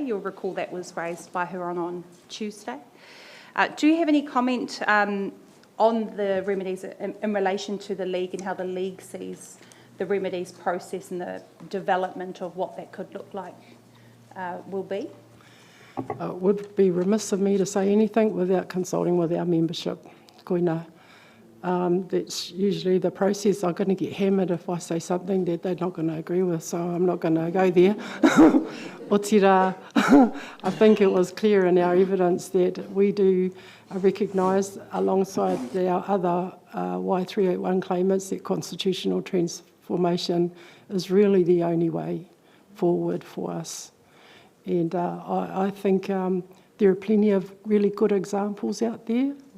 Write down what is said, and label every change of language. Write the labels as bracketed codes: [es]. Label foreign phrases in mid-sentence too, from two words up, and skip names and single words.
[en] You'll recall that was raised by her on Tuesday. Do you have any comment on the remedies in relation to the League and how the League sees the remedies process and the development of what that could look like will be? It would be remiss of me to say anything without consulting with our membership. Koina. That's usually the process. I'm going to get hammered if I say something that they're not going to agree with, so I'm not going to go there. O tira, I think it was clear in our evidence that we do recognise, alongside our other Y381 claimants, that constitutional transformation is really the only way forward for us. And I think there are plenty of really good examples out there.